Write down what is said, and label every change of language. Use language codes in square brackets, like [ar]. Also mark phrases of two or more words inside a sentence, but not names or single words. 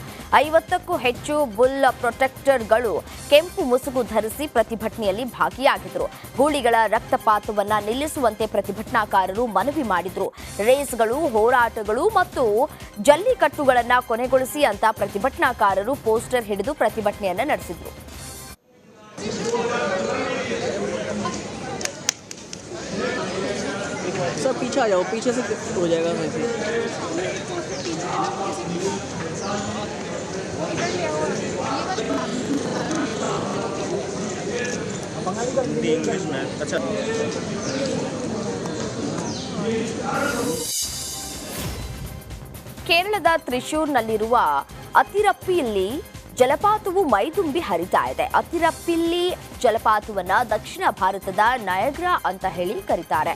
[kn] 50ಕ್ಕೂ ಹೆಚ್ಚು [en] bull protectors [kn] ಕೆಂಪು ಮುಸುಗು ಧರಿಸಿ ಪ್ರತಿಭಟನೆಯಲ್ಲಿ ಭಾಗಿಯಾಗಿದ್ದರು. ಗೂಳಿಗಳ ರಕ್ತಪಾತವನ್ನು ನಿಲ್ಲಿಸುವಂತೆ ಪ್ರತಿಭಟನಾಕಾರರು ಮನವಿ ಮಾಡಿದರು. ರೇಸ್ಗಳು, ಹೋರಾಟಗಳು ಮತ್ತು ಜಲ್ಲಿಕಟ್ಟುಗಳನ್ನು ಕೊನೆಗೊಳಿಸಿ ಅಂತ ಪ್ರತಿಭಟನಾಕಾರರು ಪೋಸ್ಟರ್ ಹಿಡಿದು ಪ್ರತಿಭಟನೆಯನ್ನು ನಡೆಸಿದರು. [hi] सर पीछे आ जाओ, पीछे से हो जाएगा वैसे. इंग्लिश में अच्छा. [kn] ಕೇರಳದ ತ್ರಿಶೂರ್ನಲ್ಲಿರುವ ಅತಿರಪ್ಪಿಯಲ್ಲಿ ಜಲಪಾತವು ಮೈದುಂಬಿ ಹರಿತಾ ಇದೆ. ಅತಿರಪ್ಪಿಲ್ಲಿ ಜಲಪಾತವನ್ನ ದಕ್ಷಿಣ ಭಾರತದ ನಯಗ್ರಾ ಅಂತ ಹೇಳಿ ಕರೀತಾರೆ.